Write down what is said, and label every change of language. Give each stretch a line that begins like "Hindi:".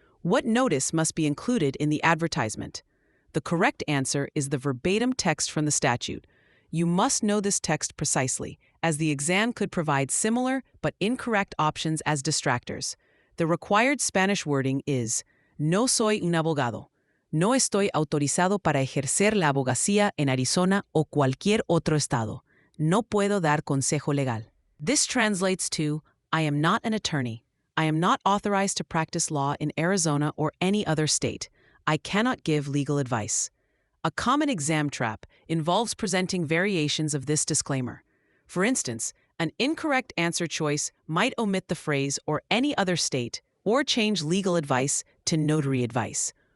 English: What notice must be included in the advertisement? The correct answer is the verbatim text from the statute. You must know this text precisely, as the exam could provide similar but incorrect options as distractors. The required Spanish wording is,
Spanish: no soy un abogado. No estoy autorizado para ejercer la abogacía en Arizona o cualquier otro estado. No puedo dar consejo legal.
English: This translates to, I am not an attorney. I am not authorized to practice law in Arizona or any other state. I cannot give legal advice. A common exam trap involves presenting variations of this disclaimer. For instance, an incorrect answer choice might omit the phrase or any other state or change legal advice to notary advice.